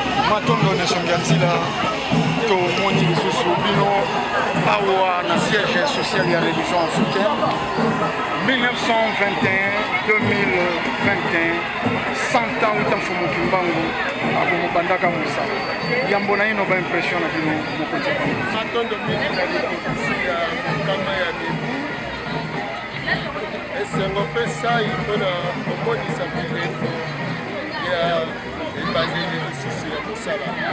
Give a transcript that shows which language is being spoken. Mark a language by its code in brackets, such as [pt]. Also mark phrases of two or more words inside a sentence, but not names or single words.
[ln] Matondo nesongi ya nzila, tomoni lisusu bino awa na [fr] siège social [ln] ya [fr] religion africaine, [ln] mille neuf cent vingt et un, deux mille vingt et un. Cent ans uta mfumu Kimbangu, ako mobandaka mosala. Yambo na ino ba impression na bino, mokonzi ya Bango. Matondo mingi ezali na ofisi ya mokama ya Bebu. Esengo mpe sai mpona komonisa bilembo ya ebandeli lisusu ya mosala.